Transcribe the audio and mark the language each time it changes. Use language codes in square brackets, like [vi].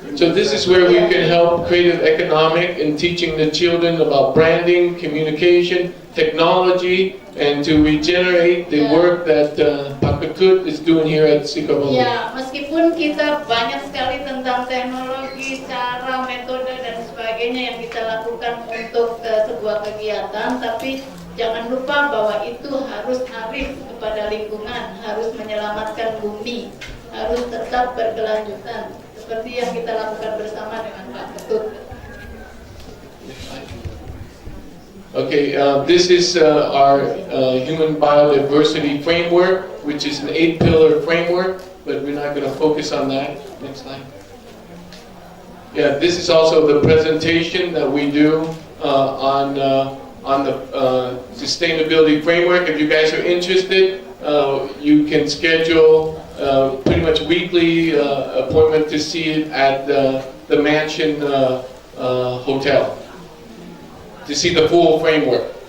[en] So this is where we can help creative economic in teaching the children about branding, communication, technology, and to regenerate the work that Pakatut is doing here at Sekar Bumi. [id] Ya, meskipun kita banyak sekali tentang teknologi, cara, metode dan sebagainya yang kita lakukan untuk sebuah kegiatan, tapi jangan lupa bahwa itu harus arif kepada lingkungan, harus menyelamatkan bumi, harus tetap berkelanjutan, seperti yang kita lakukan bersama dengan Pak Ketut. [en] Okay, this is our human biodiversity framework, which is an 8-pillar framework, but we're not going to focus on that. Next slide. Yeah, this is also the presentation that we do on the sustainability framework. If you guys are interested, you can schedule pretty much weekly appointment to see it at the Mansion Hotel to see the full framework.